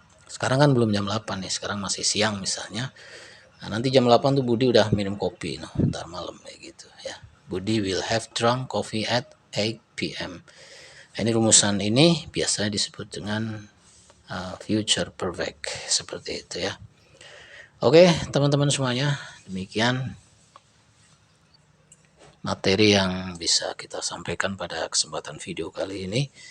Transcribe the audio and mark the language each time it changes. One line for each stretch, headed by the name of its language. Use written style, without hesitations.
Indonesian: Sekarang kan belum jam 8 nih, sekarang masih siang misalnya. Nah, nanti jam 8 tuh Budi udah minum kopi ntar malam kayak gitu ya.
English: Budi will have drunk coffee at 8 p.m.
Indonesian: Ini rumusan ini biasanya disebut dengan future perfect seperti itu ya. Oke teman-teman semuanya, demikian materi yang bisa kita sampaikan pada kesempatan video kali ini.